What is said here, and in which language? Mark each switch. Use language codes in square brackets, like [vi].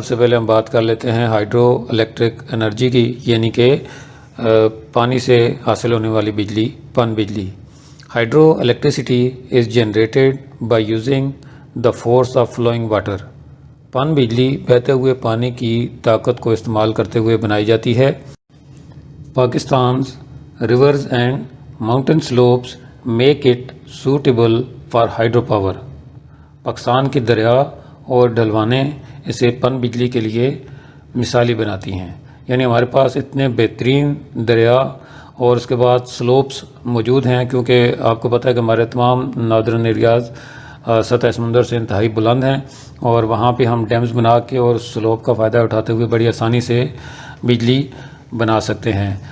[ur] سب سے پہلے ہم بات کر لیتے ہیں ہائیڈرو الیکٹرک انرجی کی, یعنی کہ پانی سے حاصل ہونے والی بجلی, پن بجلی. [en] Hydro electricity is generated by using the force of flowing water. [ur] پن بجلی بہتے ہوئے پانی کی طاقت کو استعمال کرتے ہوئے بنائی جاتی ہے. [en] Pakistan's rivers and mountain slopes make it suitable for hydropower. [ur] Pakistan کے دریا اور ڈھلوانیں اسے پن بجلی کے لیے مثالی بناتی ہیں. یعنی ہمارے پاس اتنے بہترین دریا اور اس کے بعد سلوپس موجود ہیں, کیونکہ آپ کو پتہ ہے کہ ہمارے تمام ناردرن ایریاز سطح سمندر سے انتہائی بلند ہیں, اور وہاں پہ ہم ڈیمز بنا کے اور سلوپ کا فائدہ اٹھاتے ہوئے بڑی آسانی سے بجلی بنا سکتے ہیں.